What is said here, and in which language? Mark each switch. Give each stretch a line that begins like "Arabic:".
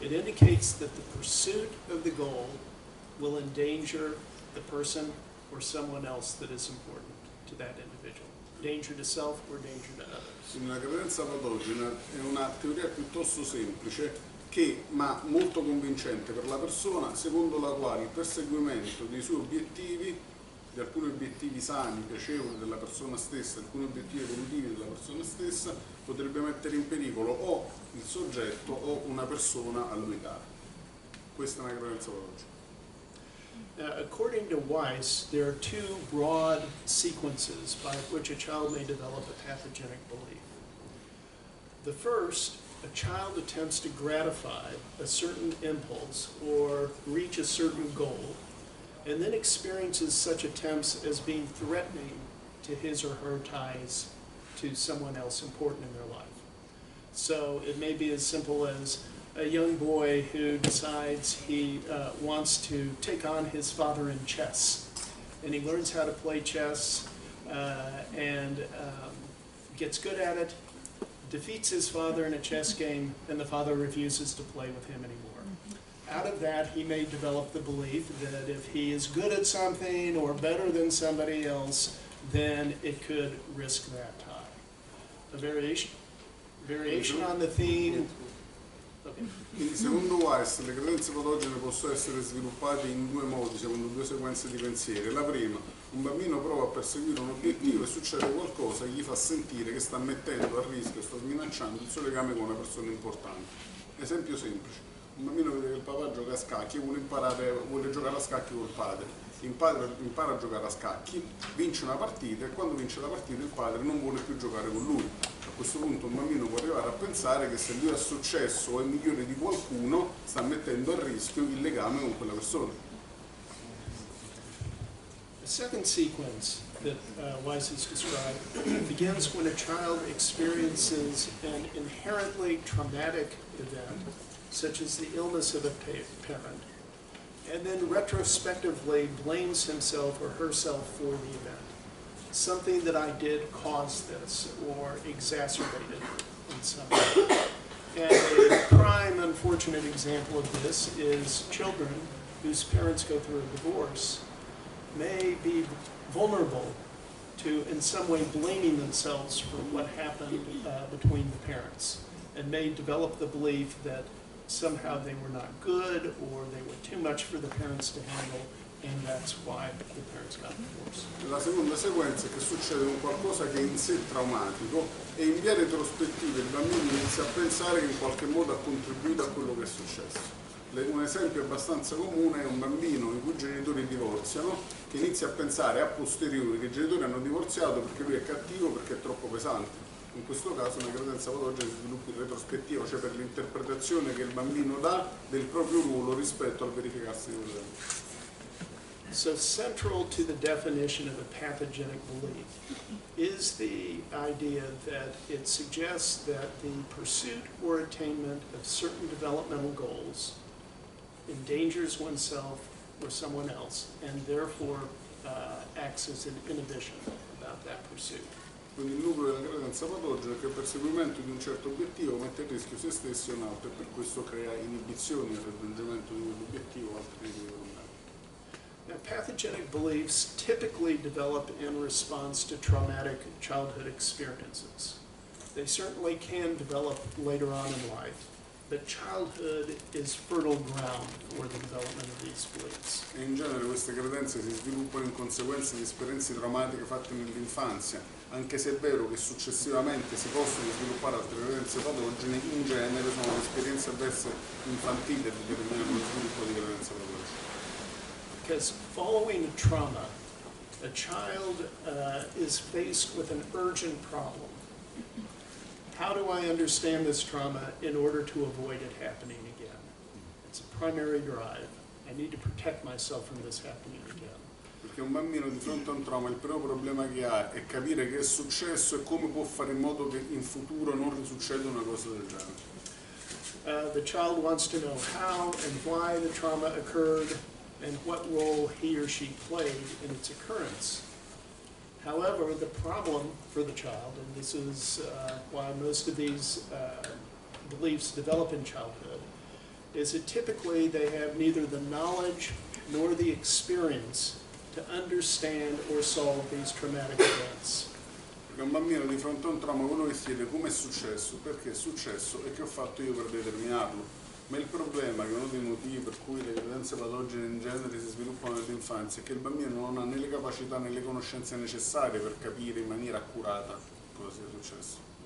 English: It indicates that the pursuit of the goal will endanger the person or someone else that is important to that individual. Danger to self or danger to others.
Italian: Una credenza patogena è una teoria piuttosto semplice ma molto convincente per la persona, secondo la quale il perseguimento dei suoi obiettivi, di alcuni obiettivi sani, piacevoli della persona stessa, alcuni obiettivi evolutivi della persona stessa, potrebbe mettere in pericolo o il soggetto o una persona a lui cara. Questa è una credenza patogena.
English: According to Weiss, there are two broad sequences by which a child may develop a pathogenic belief. The first, a child attempts to gratify a certain impulse or reach a certain goal, and then experiences such attempts as being threatening to his or her ties to someone else important in their life. So it may be as simple as a young boy who decides he wants to take on his father in chess, and he learns how to play chess and gets good at it, defeats his father in a chess game, and the father refuses to play with him anymore. Out of that, he may develop the belief that if he is good at something or better than somebody else, then it could risk that tie. A variation on the theme. Okay.
Italian: Quindi secondo Weiss le credenze patogene possono essere sviluppate in due modi, secondo due sequenze di pensieri. La prima, un bambino prova a perseguire un obiettivo e succede qualcosa che gli fa sentire che sta mettendo a rischio, sta sminacciando il suo legame con una persona importante. Esempio semplice, un bambino vede che il papà gioca a scacchi e vuole giocare a scacchi col padre. Impara a giocare a scacchi, vince una partita e quando vince la partita il padre non vuole più giocare con lui. A questo punto un bambino può arrivare a pensare che se lui ha successo o è migliore di qualcuno sta mettendo a rischio il legame con quella persona.
English: The second sequence that Weiss has described begins when a child experiences an inherently traumatic event, such as the illness of a parent, and then retrospectively blames himself or herself for the event. Something that I did caused this or exacerbated it in some way. And a prime unfortunate example of this is children whose parents go through a divorce may be vulnerable to in some way blaming themselves for what happened between the parents, and may develop the belief that somehow they were not good or they were too much for the parents to handle, and that's why the parents got divorced.
Italian: La seconda sequenza è che succede un qualcosa che è in sé traumatico e in via retrospettiva il bambino inizia a pensare che in qualche modo ha contribuito a quello che è successo. Un esempio abbastanza comune è un bambino i cui genitori divorziano che inizia a pensare a posteriori che i genitori hanno divorziato perché lui è cattivo, perché è troppo pesante. In questo caso una credenza patogena si sviluppa in retrospettiva, cioè per l'interpretazione che il bambino dà del proprio ruolo rispetto al verificarsi di quell'evento.
English: So central to the definition of a pathogenic belief is the idea that it suggests that the pursuit or attainment of certain developmental goals endangers oneself or someone else, and therefore acts as an inhibition about that pursuit.
Italian: Quindi il nucleo della credenza patogena è che il perseguimento di un certo obiettivo mette a rischio se stessi o un altro e per questo crea inibizioni al raggiungimento di quell'obiettivo o altri tipi di problemi.
English: Now, pathogenic beliefs typically develop in response to traumatic childhood experiences. They certainly can develop later on in life, but childhood is fertile ground for the development of these beliefs.
Italian: E in genere queste credenze si sviluppano in conseguenza di esperienze traumatiche fatte nell'infanzia, anche se è vero che successivamente si possono sviluppare altre credenze patogene, in genere sono le esperienze avverse infantili che determinano lo sviluppo di credenze patogene.
English: Because following a trauma, a child is faced with an urgent problem. How do I understand this trauma in order to avoid it happening again? It's a primary drive. I need to protect myself from this happening again.
Italian: Perché un bambino di fronte a un trauma il primo problema che ha è capire che è successo e come può fare in modo che in futuro non risucceda una cosa del genere.
English: The child wants to know how and why the trauma occurred and what role he or she played in its occurrence. However, the problem for the child, and this is why most of these beliefs develop in childhood, is that typically they have neither the knowledge nor the experience to understand or solve these traumatic events.
Italian: Perché un bambino di fronte a un trauma quello che si chiede come è successo, perché è successo e che ho fatto io per determinarlo. Ma il problema, che è uno dei motivi per cui le credenze patogene in genere si sviluppano nell'infanzia, è che il bambino non ha né le capacità né le conoscenze necessarie per capire in maniera accurata cosa sia successo.